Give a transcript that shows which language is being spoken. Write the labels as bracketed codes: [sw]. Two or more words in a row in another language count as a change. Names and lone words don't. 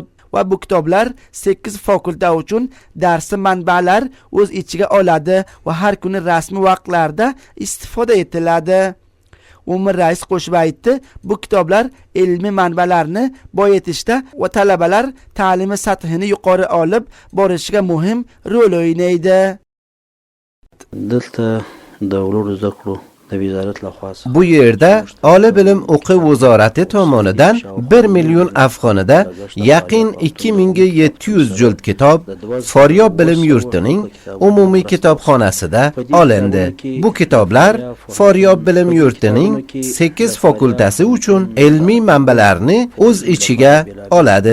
[uz] Va bu kitoblar 8 fakulta uchun darsi manbalar o'z ichiga oladi va har kuni rasmiy vaqtlarda istifoda etiladi. Umumiy rais qo'shib aytdi, bu kitoblar ilmiy manbalarni boyitishda va talabalar ta'limi sathini yuqori olib borishiga muhim rol o'ynaydi. [ps] دلته د ولور زده کړو د وزارت لخوا [uz] Bu yerda Oliy bilim o'quv vazorati tomonidan 1 million afg'onida yaqin 2700 jild kitob Foryob bilim yurtining umumiy kitobxonasida olindi. Bu kitoblar Foryob bilim yurtining 8 fakultasi uchun ilmiy manbalarni o'z ichiga oladi.